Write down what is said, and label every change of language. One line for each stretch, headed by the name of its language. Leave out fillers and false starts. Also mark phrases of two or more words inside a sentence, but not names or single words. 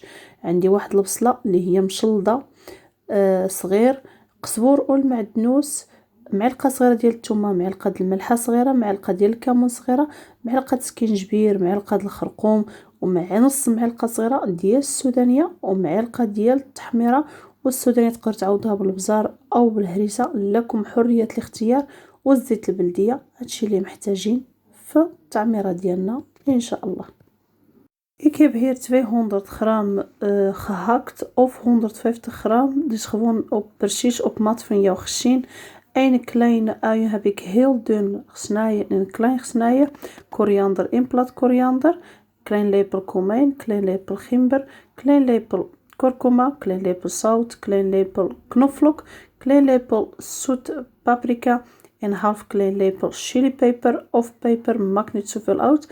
Arabic: عندي واحد البصله اللي هي مشلضه صغير، قزبور والمعدنوس، معلقه صغيره ديال الثومه، معلقه الملحه صغيره، معلقه ديال الكمون صغيره، معلقه سكينجبير، معلقه الخرقوم، ومع نص معلقه صغيره ديال السودانيه، ومعلقه ديال التحميره. والسودانية تقدر تعوضها بالبزار او بالهريسه، لكم حريه الاختيار. والزيت البلديه، هادشي اللي محتاجين في التعميره ديالنا ان شاء الله.
Dutch: Ik heb hier 200 gram gehakt of 150 gram, dus gewoon precies op maat van jou gezien. Een kleine ui heb ik heel dun gesneden en klein gesneden. Koriander in plat koriander, klein lepel komijn, klein lepel gember, klein lepel kurkuma, klein lepel zout, klein lepel knoflook, klein lepel zoet paprika en half klein lepel chilipeper of peper, maakt niet zoveel uit.